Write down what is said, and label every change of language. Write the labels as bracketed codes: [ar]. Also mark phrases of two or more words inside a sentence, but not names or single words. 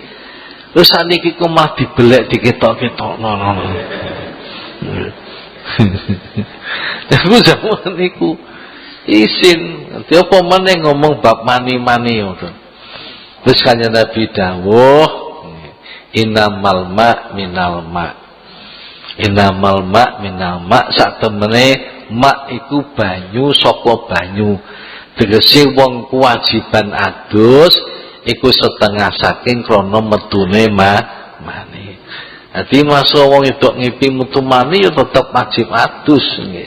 [jv] Terus saniki ku mah dibelek diketok-ketokno. Aku zaman niku isin, nanti apa meneh ngomong bab mani-mani ngoten. Wis kanjeng Nabi dawuh, [ar] إنما الماء من الماء. إنما الماء من الماء, [jv] sak temene mak iku banyu saka banyu. Tegese wong kewajiban adus iku setengah saking krana metune mani. Dadi masa wong wedok ngipi metu mani ya tetep wajib adus nggih.